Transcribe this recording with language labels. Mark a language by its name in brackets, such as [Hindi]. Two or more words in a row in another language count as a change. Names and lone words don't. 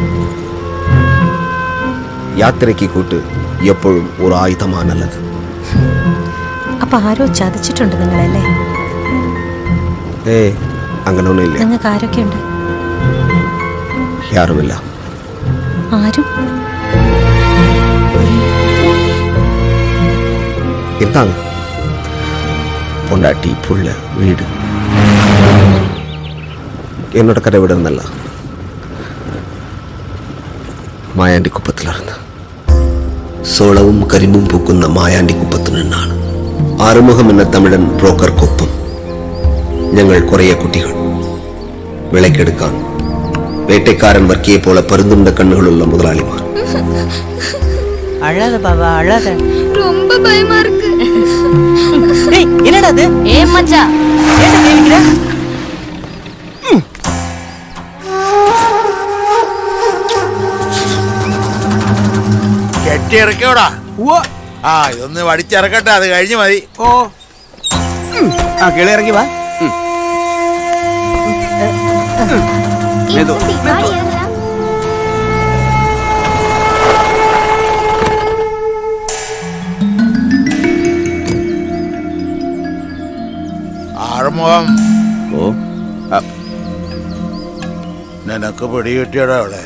[Malayalam] യാത്രയ്ക്ക് കൂട്ട് എപ്പോഴും ഒരു ആയുധമാണ് നല്ലത്. അപ്പൊ ആരോ ചതിച്ചിട്ടുണ്ട് നിങ്ങളല്ലേ? അങ്ങനെയൊന്നുമില്ല. നിങ്ങൾക്ക് ആരൊക്കെയുണ്ട്? യാരുമില്ല. ആരും? [Tamil] இருந்தாங்க. பொண்டாட்டி, புள்ள, வீடு. என்னோட கதை விடுறதல்ல மாயாண்டி குப்பத்தில் இருந்து. [Malayalam] സോളവും കരിമ്പും പൂക്കുന്ന മായാണ്ടിക്കുപ്പത്തു നിന്നാണ്. ആറുമുഖം എന്ന തമിഴൻ ബ്രോക്കർക്കൊപ്പം ഞങ്ങൾ കുറേ കുട്ടികൾ. വിളക്കെടുക്കാൻ വേട്ടക്കാരൻ വർക്കിയെ പോലെ പരുന്തുണ്ട കണ്ണുകളുള്ള മുതലാളിമാർ. [Tamil] அழாத பாபா அழாத. ரொம்ப பயமா இருக்கு. டேய் என்னடா இது? ஏ மச்சான் ஏன் கேக்குற? [Malayalam] കെട്ടിയിറക്കോടാ. ആ ഇതൊന്ന് വടിച്ചിറക്കട്ടെ, അത് കഴിഞ്ഞ് മതി. ഓ ആ കിളി ഇറങ്ങി വാ. ആറുമുഖം, നിനക്ക് പിടികിട്ടിയടാ അവിടെ?